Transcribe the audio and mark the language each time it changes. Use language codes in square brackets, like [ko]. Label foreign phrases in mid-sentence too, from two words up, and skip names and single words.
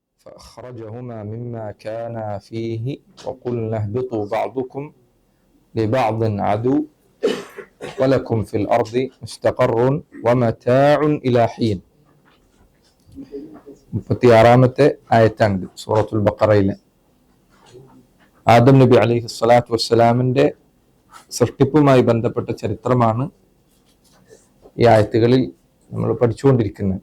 [ar] فأخرجهما مما كانا فيه وقلنا اهبطوا بعضكم لبعض عدو ولكم في الأرض مستقر ومتاع إلى حين. [ml] 36-ാമത്തെ ആയത്താണ് സൂറത്തുൽ ബഖറയിലെ. ആദം നബി [ar] عليه الصلاة [ml] വസ്സലാമിന്റെ സൃഷ്ടിപ്പുമായി ബന്ധപ്പെട്ട ചരിത്രമാണ് ഈ ആയത്തുകളിൽ നമ്മൾ പഠിച്ചുകൊണ്ടിരിക്കുന്നത്.